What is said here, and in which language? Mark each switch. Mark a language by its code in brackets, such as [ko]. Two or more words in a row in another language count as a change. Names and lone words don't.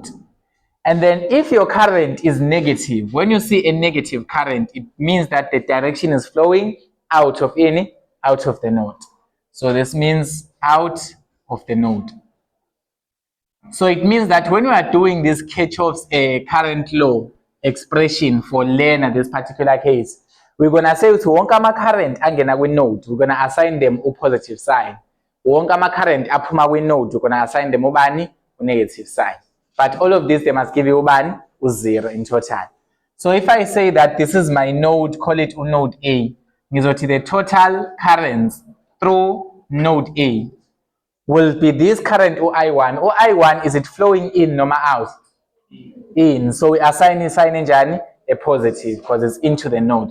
[en] And then if your current is negative, when you see a negative current, it means that the direction is flowing out of the node. So this means out of the node. So it means that when we are doing this Kirchhoff's current law expression for lena, this particular case, we're going to say to [zu] wonke ama-current angena kwi-node, [en] we're going to assign them a positive sign. [zu] Wonke ama-current aphuma kwi-node, [en] we're going to assign them ubani, a negative sign. But all of this, they must give you ubani, u0 in total. So if I say that this is my node, call it node A, ngizothi the total currents through node A will be this current I1. I1, is it flowing in noma out? In. So we assign njani a positive because it's into the node.